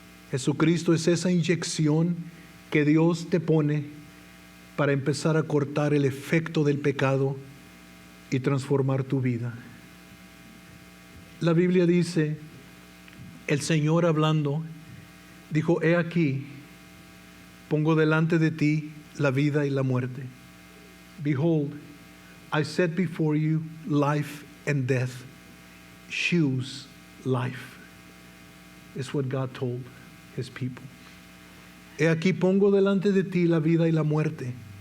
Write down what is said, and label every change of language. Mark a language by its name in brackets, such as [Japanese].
[Spanish] Jesucristo es esa inyección que Dios te pone para empezar a cortar el efecto del pecado y transformar tu vida. La Biblia dice, el Señor hablando, dijo, he aquí, pongo delante de ti la vida y la muerte. [English] Behold, I set before you life and death. Choose life. Is what God told his people. [Spanish] He aquí pongo delante de ti la vida y la muerte.